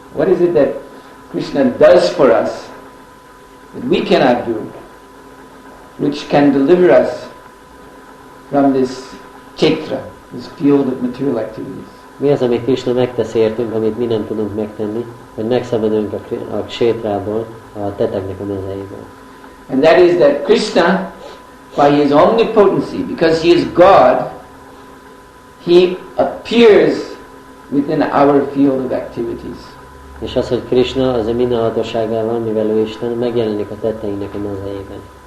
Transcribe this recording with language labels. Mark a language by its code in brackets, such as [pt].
[en] What is it that Krishna does for us that we cannot do, which can deliver us from this kshetra, this field of material activities? [hu] Mi az, amit Krishna megtesz értünk, amit mi nem tudunk megtenni, hogy megszabaduljunk a ksétrából, a tetteknek a mezeiből? [en] And that is that Krishna, by his omnipotency, because he is God, he appears within our field of activities. [hu] És az, hogy Krishna az a mindenhatóságával, mivel ő Isten, megjelenik a tetteinknek a mezeiben.